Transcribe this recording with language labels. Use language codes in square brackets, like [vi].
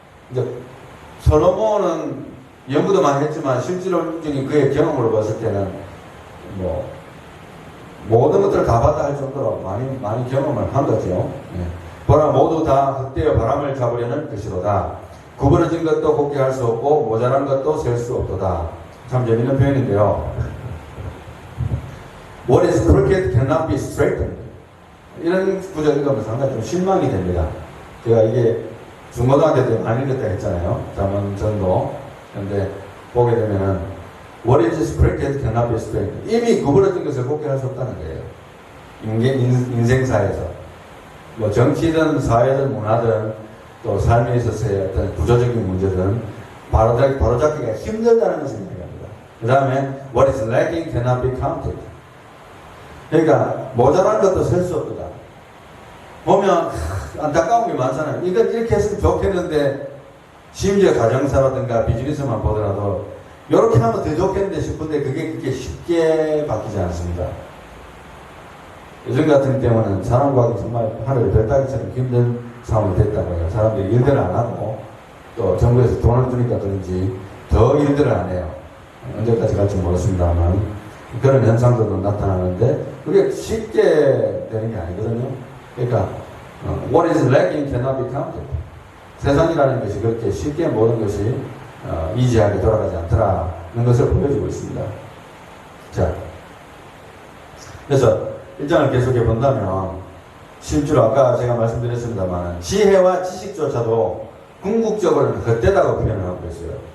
[ko] 이제 솔로몬은 연구도 많이 했지만 실질적인 그의 경험으로 봤을 때는 뭐 모든 것들을 다 봤다 할 정도로 많이 경험을 한 거죠. 예. 보라 모두 다 헛되어 바람을 잡으려는 것이로다. 구부러진 것도 곱게 할 수 없고 모자란 것도 셀 수 없도다. 참 재밌는 표현인데요. [en] What is crooked cannot be straightened. [ko] 이런 구절 읽으면 상당히 좀 실망이 됩니다. 제가 이게 중고등학교 때 많이 읽었다 했잖아요. 잠언 전도. 그런데 보게 되면은 [en] What is crooked cannot be straightened. [ko] 이미 구부러진 것을 곱게 할 수 없다는 거예요. 인생사에서. 뭐 정치든 사회든 문화든 또 삶에 있어서의 어떤 구조적인 문제든 바로잡기가 힘들다는 것을 얘기합니다. 그 다음에 [en] What is lacking cannot be counted. [ko] 그러니까 모자란 것도 셀 수 없다. 보면 안타까운 게 많잖아요. 이거 이렇게 했으면 좋겠는데, 심지어 가정사라든가 비즈니스만 보더라도 이렇게 하면 더 좋겠는데 싶은데 그게 그렇게 쉽게 바뀌지 않습니다. 요즘 같은 때문은 사람 구하기 정말 하늘의 별 따기처럼 힘든 상황이 됐다고 해요. 사람들이 일들을 안 하고 또 정부에서 돈을 주니까 그런지 더 일들을 안 해요. 언제까지 갈지 모르겠습니다만 그런 현상들도 나타나는데 그게 쉽게 되는 게 아니거든요. 그러니까 [en] what is lacking cannot be counted. [ko] 세상이라는 것이 그렇게 쉽게 모든 것이 이지하게 돌아가지 않더라는 것을 보여주고 있습니다. 자, 그래서 1장을 계속해 본다면 실제로 아까 제가 말씀드렸습니다만 지혜와 지식조차도 궁극적으로는 헛되다고 표현을 하고 있어요.